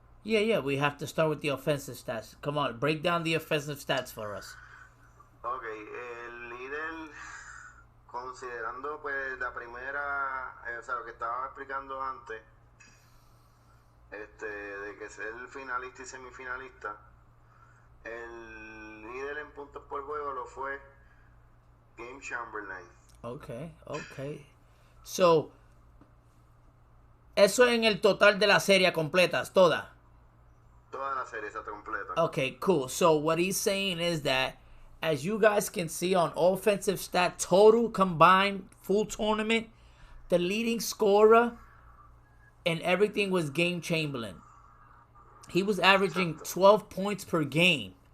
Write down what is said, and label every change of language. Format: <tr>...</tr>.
<en>Yeah, we have to start with the offensive stats. Come on, break down the offensive stats for us.</en> <es>Ok, el líder, considerando pues la primera, o sea, lo que estaba explicando antes, de que ser el finalista y semifinalista, el líder en puntos por juego lo fue Game Chamberlain.</es> <en>Okay.</en> <es>So, eso en el total de la serie completas, toda. Toda la serie está completa.</es> <en>Okay, cool. So what he's saying is that, as you guys can see on offensive stat total combined full tournament, the leading scorer and everything was Game Chamberlain. He was averaging 12 points per game.</en>